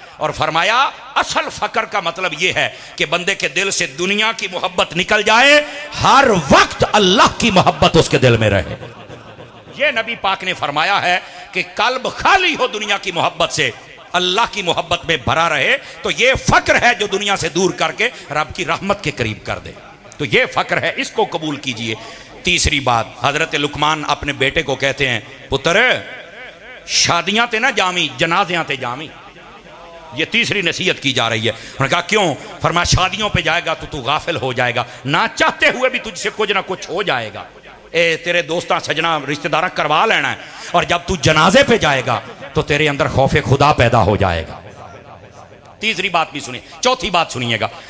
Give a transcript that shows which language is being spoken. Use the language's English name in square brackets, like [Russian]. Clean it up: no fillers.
[Urdu] اور فرمایا اصل فقر کا مطلب یہ ہے کہ بندے کے دل سے دنیا کی محبت نکل جائے، ہر وقت اللہ کی محبت اس کے دل میں رہے. یہ نبی پاک نے فرمایا ہے کہ قلب خالی ہو دنیا کی محبت سے، اللہ کی محبت میں بھرا رہے. تو یہ فقر ہے جو دنیا سے دور کر کے رب کی رحمت کے قریب کر دے. تو یہ فقر ہے، اس کو قبول کیجئے. تیسری بات، حضرت لقمان اپنے بیٹے کو کہتے ہیں [Punjabi] پتر شادیاں تے نہ جامی، جنازیاں تے جامی. [Urdu] یہ تیسری نصیحت کی جا رہی ہے. انہوں نے کہا کیوں؟ فرمایا شادیوں پہ جائے گا تو غافل ہو جائے گا، نہ چاہتے ہوئے بھی تجھ سے کچھ نہ کچھ ہو جائے گا. [Punjabi] تیرے دوستاں سجنا رشتہ داراں کروا لینا ہے، [Urdu] اور جب تو جنازے پہ جائے گا تو تیرے اندر خوف خدا پیدا ہو جائے گا. تیسری بات بھی سنیے. چوتھی بات سنیے گا.